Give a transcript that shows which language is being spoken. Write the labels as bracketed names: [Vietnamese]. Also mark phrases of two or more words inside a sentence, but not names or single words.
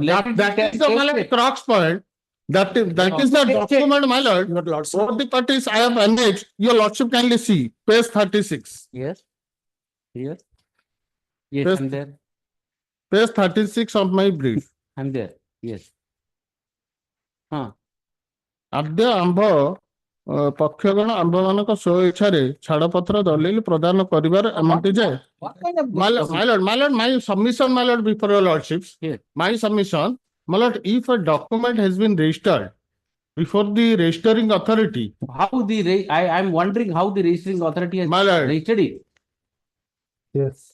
[English] that is the my lord, crux point. That is the document, my lord. Both the parties I have annexed. Your lordship kindly see page 36. Yes. Yes. Page- Yes, I'm there. Page 36 of my brief. I'm there. Yes. [Odia] ଆଦ୍ୟ ଆମ୍ଭ ପକ୍ଷଗଣ ଆମ୍ଭମାନଙ୍କ ସ୍ୱଇଚ୍ଛାରେ ଛାଡ଼ପତ୍ର ଦଲିଲ ପ୍ରଦାନ କରିବାର ଏମତି ଯେ [English] What kind of my lord, my submission, my lord, before your lordships, Yes. my submission, my lord, if a document has been registered before the registering authority, How I'm wondering how the registering authority has my lord, registered it. Yes.